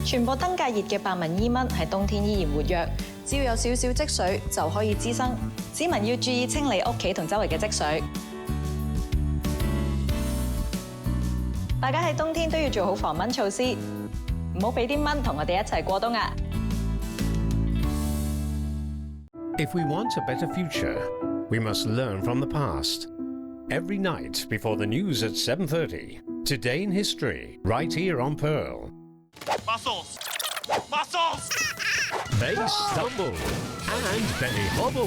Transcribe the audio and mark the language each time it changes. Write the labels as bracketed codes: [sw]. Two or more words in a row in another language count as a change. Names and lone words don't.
[yue] 傳播燈界熱嘅白紋伊蚊喺冬天依然活躍，只要有少少積水就可以滋生。市民要注意清理屋企同周圍嘅積水。大家喺冬天都要做好防蚊措施，唔好俾啲蚊同我哋一齊過冬啊 [en] ！If we want a better future, we must learn from the past. Every night before the news at 7:30, Today in History, right here on Pearl. Muscles! Muscles! They stumble and they hobble.